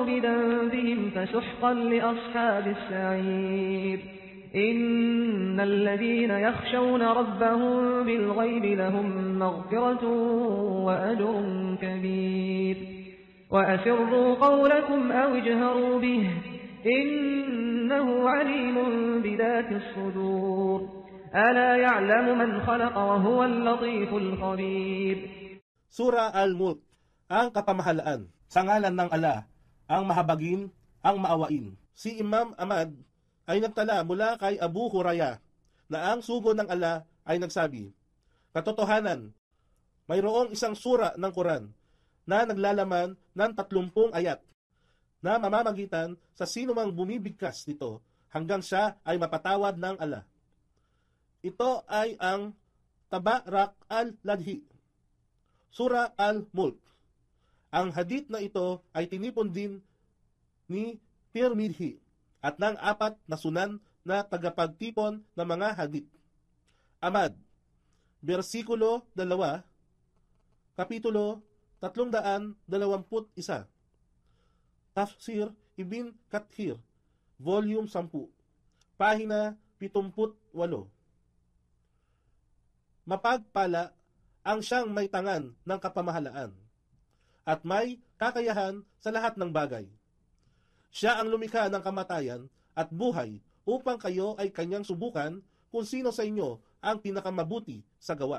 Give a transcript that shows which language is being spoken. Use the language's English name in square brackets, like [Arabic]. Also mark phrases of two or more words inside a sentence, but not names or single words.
[Arabic] بذنبهم فسحقا لأصحاب السعير إن الذين يخشون ربهم بالغيب لهم مغفرة وأجر كبير وأسروا قولكم أو اجهروا به إنه عليم بذات الصدور ألا يعلم من خلق وهو اللطيف الخبير. [Filipino] Sura Al-Mulk, ang kapamahalaan. Sa ngalan ng Allah, ang mahabagin, ang maawain. Si Imam Ahmad ay nagtala mula kay Abu Hurairah na ang sugo ng Allah ay nagsabi, katotohanan, mayroong isang sura ng Quran na naglalaman ng 30 ayat na mamamagitan sa sinumang bumibigkas nito hanggang siya ay mapatawad ng Allah. Ito ay ang Tabarak al-Ladhi, Sura Al-Mulk. Ang hadith na ito ay tinipon din ni Tirmidhi at ng 4 na sunan na tagapagtipon ng mga hadith. Ahmad, versikulo 2, kapitulo 321. Tafsir Ibn Kathir, volume 10, pahina 78. Mapagpala ang siyang may tangan ng kapamahalaan at may kakayahan sa lahat ng bagay. Siya ang lumikha ng kamatayan at buhay upang kayo ay kanyang subukan kung sino sa inyo ang pinakamabuti sa gawa.